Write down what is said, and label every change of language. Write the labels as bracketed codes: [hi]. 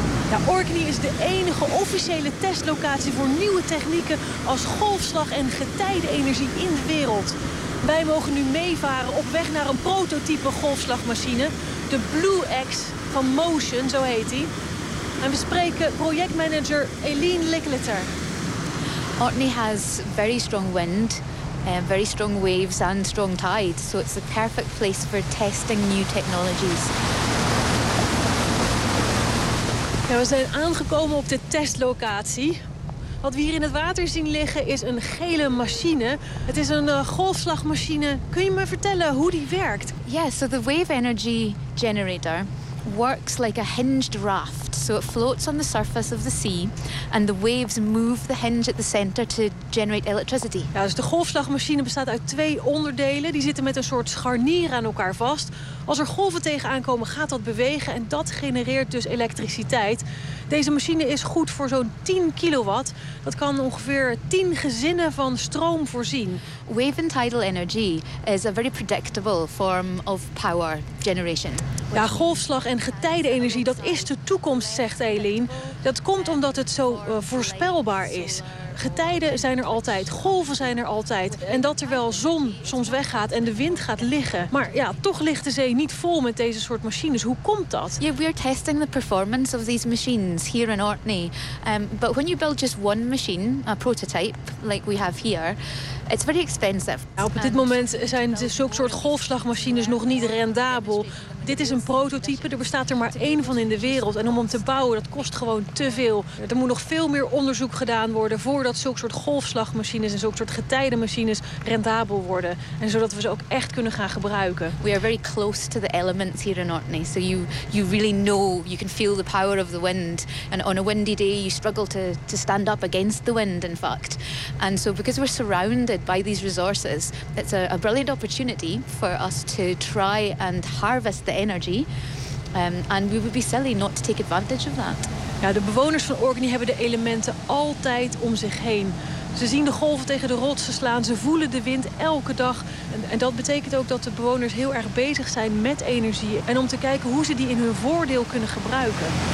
[nl] Ja, Orkney is de enige officiële testlocatie voor nieuwe technieken als golfslag en getijdenenergie in de wereld. Wij mogen nu meevaren op weg naar een prototype golfslagmachine. De Blue X van Motion, zo heet hij. En we spreken projectmanager Eileen Licklitter. [en] Orkney has very strong wind, very strong waves and strong tides. So it's the perfect place for testing new technologies. [nl] Ja, we zijn aangekomen op de testlocatie. Wat we hier in het water zien liggen is een gele machine. Het is een golfslagmachine. Kun je me vertellen hoe die werkt? [en] Yeah, so the wave energy generator works like a hinged raft. So it floats on the surface of the sea and the waves move the hinge at the center to generate electricity. [nl] Ja, dus de golfslagmachine bestaat uit twee onderdelen. Die zitten met een soort scharnier aan elkaar vast. Als er golven tegenaan komen, gaat dat bewegen en dat genereert dus elektriciteit. Deze machine is goed voor zo'n 10 kilowatt. Dat kan ongeveer 10 gezinnen van stroom voorzien. [en] Wave and tidal energy is a very predictable form of power generation. [nl] Ja, golfslag en getijdenenergie, dat is de toekomst, zegt Eileen. Dat komt omdat het zo voorspelbaar is. Getijden zijn er altijd, golven zijn er altijd. En dat terwijl zon soms weggaat en de wind gaat liggen. Maar ja, toch ligt de zee niet vol met deze soort machines. Hoe komt dat? [en] Yeah, we're testing the performance of these machines here in Orkney. But when you build just one machine, a prototype, like we have here, it's very expensive. [nl] Ja, op dit moment zijn zulke soort golfslagmachines nog niet rendabel. Dit is een prototype, er bestaat er maar één van in de wereld. En om hem te bouwen, dat kost gewoon te veel. Er moet nog veel meer onderzoek gedaan worden voordat zulke soort golfslagmachines en zulke soort getijdenmachines rendabel worden. En zodat we ze ook echt kunnen gaan gebruiken. [en] We are very close to the elements here in Orkney. So you really know, you can feel the power of the wind. And on a windy day, you struggle to stand up against the wind, in fact. And so because we're surrounded by these resources, it's a brilliant opportunity for us to try and harvest the energy, and we would be silly not to take advantage of that. [nl] Ja, de bewoners van Orkney hebben de elementen altijd om zich heen. Ze zien de golven tegen de rotsen slaan, ze voelen de wind elke dag. En dat betekent ook dat de bewoners heel erg bezig zijn met energie en om te kijken hoe ze die in hun voordeel kunnen gebruiken.